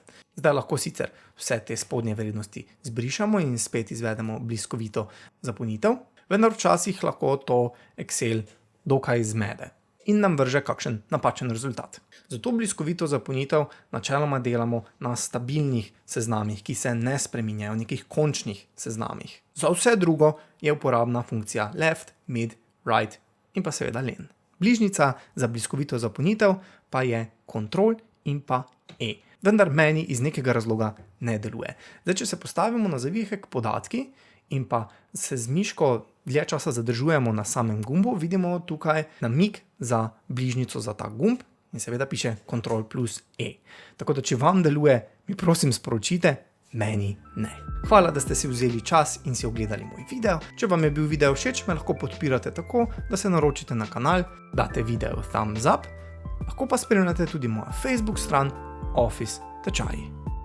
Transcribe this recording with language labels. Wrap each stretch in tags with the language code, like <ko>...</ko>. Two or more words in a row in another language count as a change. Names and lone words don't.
<sl>Zdaj lahko sicer vse te spodnje vrednosti zbrišemo in spet izvedemo bliskovito zapolnitev, vendar včasih lahko to Excel dokaj zmede in nam vrže kakšen napačen rezultat. Zato bliskovito zapolnitev načeloma delamo na stabilnih seznamih, ki se ne spreminjajo, nekih končnih seznamih. Za vse drugo je uporabna funkcija left, mid, right in pa seveda len. Bližnjica za bliskovito zapolnitev pa je Ctrl in pa E. Vendar meni iz nekega razloga ne deluje. Zdaj, če se postavimo na zavihek podatki in pa se z miško dlje časa zadržujemo na samem gumbu, vidimo tukaj namig za bližnjico za ta gumb in seveda piše Ctrl plus E. Tako da, če vam deluje, mi prosim sporočite, meni ne. Hvala, da ste si vzeli čas in si ogledali moj video. Če vam je bil video všeč, me lahko podpirate tako, da se naročite na kanal, date video</sl> <en>thumbs up,</en> <sl>lahko pa spremljate tudi mojo Facebook stran Office tečaji.</sl>